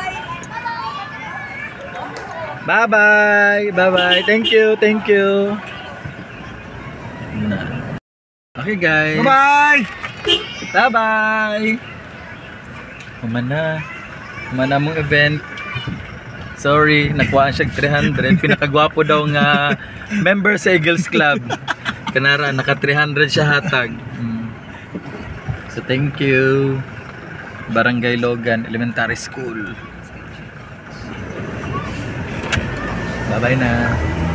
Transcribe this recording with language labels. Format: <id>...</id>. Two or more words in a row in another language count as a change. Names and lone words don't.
<en>Bye-bye. Bye-bye. Thank you. Thank you. Okay, guys. Bye-bye! Bye-bye.</en> <ceb>Humana mong event. Sorry, nakuhaan siya 300. Pinakagwapo daw nga member sa Eagles Club. Kanara, naka 300 siya hatag.</ceb> <en>So, thank you. Barangay Logan Elementary School.</en> <ceb>Bye-bye na.</ceb>